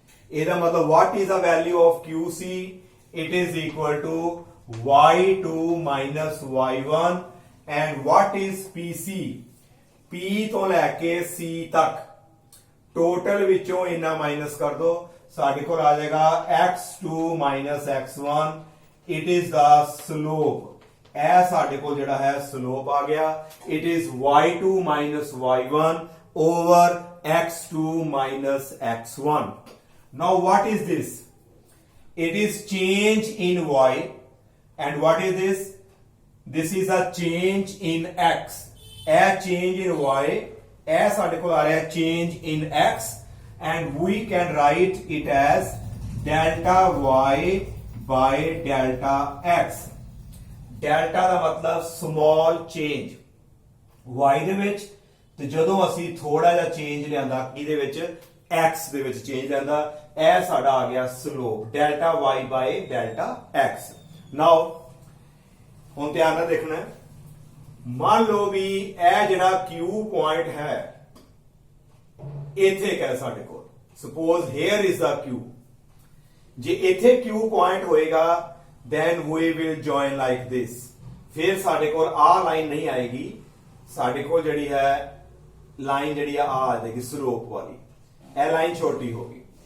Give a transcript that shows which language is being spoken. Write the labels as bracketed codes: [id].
[pa] ਇਹਦਾ ਮਤਲਬ [en] What is the value of QC? It is equal to y2 minus y1। and what is PC? [pa] P ਤੋਂ ਲੈ ਕੇ C ਤੱਕ total ਵਿੱਚੋਂ ਇਹਨਾਂ ਮਾਈਨਸ ਕਰ ਦੋ, ਸਾਡੇ ਕੋਲ ਆ ਜਾਏਗਾ [en] x2 minus x1। it is the slope। [pa] ਇਹ ਸਾਡੇ ਕੋਲ ਜਿਹੜਾ ਹੈ ਸਲੋਪ ਆ ਗਿਆ। [en] it is y2 minus y1 over x2 minus x1। now what is this? it is change in y, and what is this? this is a change in x, ਇਹ change in y, [pa] ਇਹ ਸਾਡੇ ਕੋਲ ਆ ਰਿਹਾ [en] change in x, and we can write it as delta y by delta x. [pa] delta ਦਾ ਮਤਲਬ [en] small change [pa] y ਦੇ ਵਿੱਚ, ਤੇ ਜਦੋਂ ਅਸੀਂ ਥੋੜਾ ਜਿਹਾ ਚੇਂਜ ਲਿਆਂਦਾ ਕਿਹਦੇ ਵਿੱਚ, x ਦੇ ਵਿੱਚ ਚੇਂਜ ਲਿਆਂਦਾ, ਇਹ ਸਾਡਾ ਆ ਗਿਆ ਸਲੋਪ ਡੈਲਟਾ y ਬਾਈ ਡੈਲਟਾ x। ਨਾਓ ਹੁਣ ਧਿਆਨ ਨਾਲ ਦੇਖਣਾ, ਮੰਨ ਲਓ ਵੀ ਇਹ ਜਿਹੜਾ q ਪੁਆਇੰਟ ਹੈ ਇੱਥੇ ਹੈ ਸਾਡੇ ਕੋਲ, [en] suppose here is the q, [pa] ਜੇ ਇੱਥੇ q ਪੁਆਇੰਟ ਹੋਏਗਾ [en] then we will join like this, [pa] ਫਿਰ ਸਾਡੇ ਕੋਲ ਆ ਲਾਈਨ ਨਹੀਂ ਆਏਗੀ, ਸਾਡੇ ਕੋਲ ਜਿਹੜੀ ਹੈ ਲਾਈਨ ਜਿਹੜੀ ਆ ਜਾਏਗੀ ਸਲੋਪ ਵਾਲੀ, ਇਹ ਲਾਈਨ ਛੋਟੀ ਹੋਗੀ।